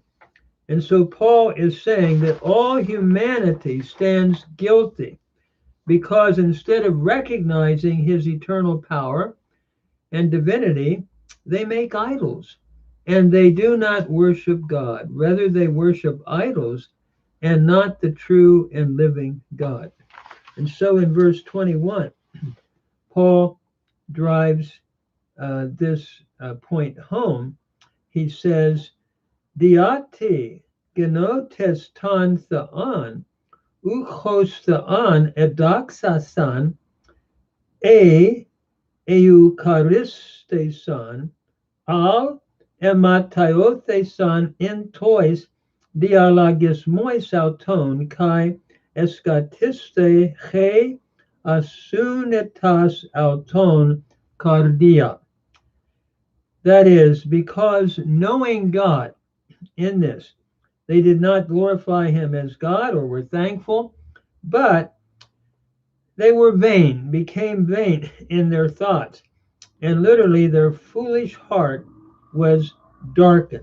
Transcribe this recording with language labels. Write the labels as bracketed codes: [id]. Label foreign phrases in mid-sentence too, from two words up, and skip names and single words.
[en] And so Paul is saying that all humanity stands guilty because instead of recognizing his eternal power and divinity, they make idols and they do not worship God. Rather, they worship idols and not the true and living God. And so in verse 21, Paul drives this point home. He says, [el] Διότι γνόντες τὸν θεὸν οὐχ ὡς θεὸν ἐδόξασαν ηὐχαρίστησαν, ἀλλ' ἐματαιώθησαν ἐν τοῖς διαλογισμοῖς αὐτῶν καὶ ἐσκοτίσθη ἡ ἀσύνετος αὐτῶν καρδία. [en] That is, because knowing God in this, They did not glorify him as God or were thankful, but they were vain, became vain in their thoughts, and literally their foolish heart was darkened.